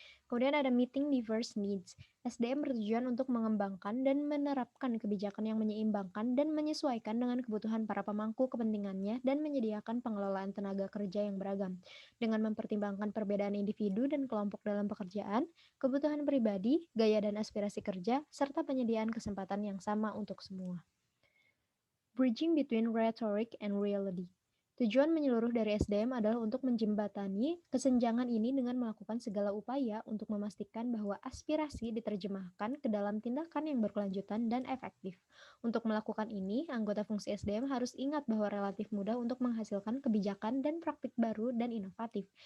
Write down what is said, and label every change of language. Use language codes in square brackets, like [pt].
[id] Kemudian ada [en] meeting diverse needs. [id] SDM bertujuan untuk mengembangkan dan menerapkan kebijakan yang menyeimbangkan dan menyesuaikan dengan kebutuhan para pemangku kepentingannya dan menyediakan pengelolaan tenaga kerja yang beragam. Dengan mempertimbangkan perbedaan individu dan kelompok dalam pekerjaan, kebutuhan pribadi, gaya dan aspirasi kerja, serta penyediaan kesempatan yang sama untuk semua. [en] Bridging between rhetoric and reality. [id] Tujuan menyeluruh dari SDM adalah untuk menjembatani kesenjangan ini dengan melakukan segala upaya untuk memastikan bahwa aspirasi diterjemahkan ke dalam tindakan yang berkelanjutan dan efektif. Untuk melakukan ini, anggota fungsi SDM harus ingat bahwa relatif mudah untuk menghasilkan kebijakan dan praktik baru dan inovatif.